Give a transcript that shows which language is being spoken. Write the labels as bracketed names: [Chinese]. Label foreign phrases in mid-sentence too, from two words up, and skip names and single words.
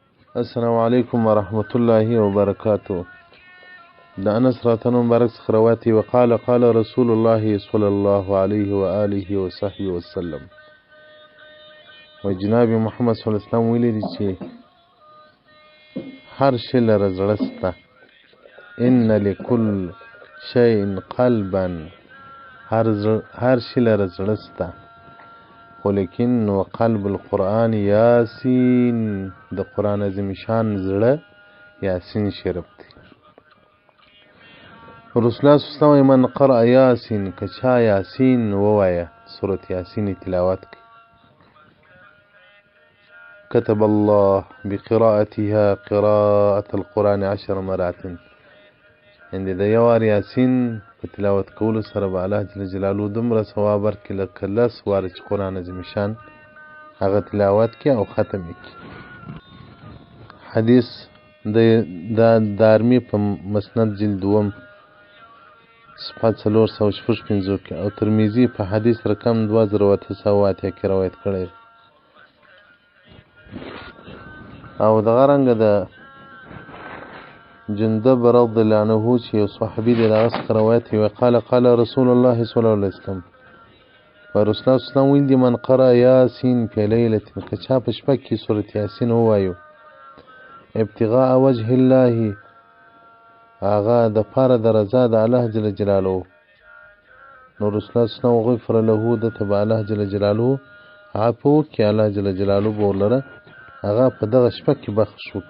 [Arabic] السلام علیکم ورحمة الله وبرکاته. [Pashto] د انس رضی مبارک څخه روایت دی [Arabic] وقال قال رسول الله صلی الله علیه و آله و صحبه وسلم. [Pashto] و جناب محمد [Arabic] صلی الله علیه وسلم [Pashto] ویلي دي چې هر شی لره زړه سته. [Arabic] ان لكل شیء قلبا، [Pashto] هر شی لره زړه سته، خو لیکن [Arabic] وقلب القرآن یاسین، [Pashto] د قرآن عظیم شان زړه یاسین شرف دی. [Arabic] رسول الله صلی الله علیه وسلم من قرأ یاسین، [Pashto] که چا یاسین ووایه، سورت یاسین تلاوت کی، [Arabic] كتب الله بقراءتها قراءة القرآن 10 مرات. [Pashto] یعنې د یو وار یاسین په تلاوت کولو سره به [Arabic] الله جل جلاله [Pashto] دومره ثواب ورکړي لکه 10 واره چې قرآن عظیم شان هغه تلاوت کړي او ختم یې کړي. حدیث د دارمي په مسند جلد 2 صفحه 456 کې او ترمذي په حدیث رقم 2908 کې روایت کړی. او دغه رنګه د جندب [Arabic] رضی الله عنه [Pashto] چې یو صحابي دی دغه څخه روایت دی [Arabic] وقال قال رسول الله صلی الله علیه وسلم، [Pashto] و [Arabic] رسول الله صلی الله علیه وسلم [Pashto] ویل دي [Arabic] من قرأ یاسین فی لیلة، [Pashto] که چا په شپه کې سورت یاسین ووایو [Arabic] ابتغاء وجه الله، [Pashto] هغه د پاره د رضا د [Arabic] الله جل جلاله، [Pashto] نو [Arabic] رسول الله صلی الله علیه وسلم غفر له، [Pashto] دته به [Arabic] الله جل جلاله [Pashto] عفو وکړي، [Arabic] الله جل جلاله [Pashto] به ورلره هغه په دغه شپه کې بخښ وکړي.